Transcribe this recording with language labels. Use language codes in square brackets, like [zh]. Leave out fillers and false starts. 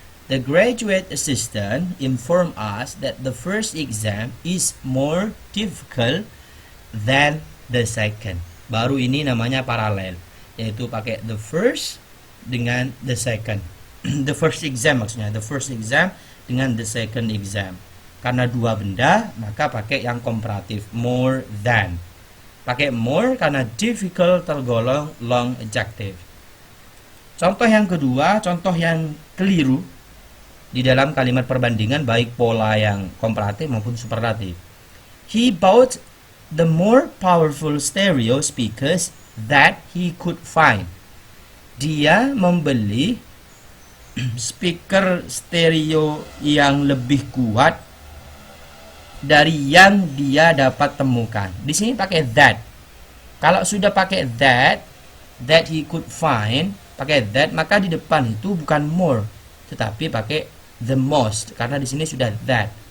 [en] The graduate assistant informed us that the first exam is more difficult than the second. [id] Baru ini namanya paralel, yaitu pakai the first dengan the second. [en] The first exam [id] maksudnya, the first exam dengan the second exam. Karena dua benda, maka pakai yang komparatif, more than. Pakai more karena difficult tergolong long adjective. Contoh yang kedua, contoh yang keliru di dalam kalimat perbandingan baik pola yang komparatif maupun superlatif. [en] He bought the more powerful stereo speakers that he could find. [id] Dia membeli speaker stereo yang lebih kuat dari yang dia dapat temukan. Di sini pakai that. Kalau sudah pakai [en] that he could find, [id] pakai that, maka di depan itu bukan more, tetapi pakai the most, karena di sini sudah that.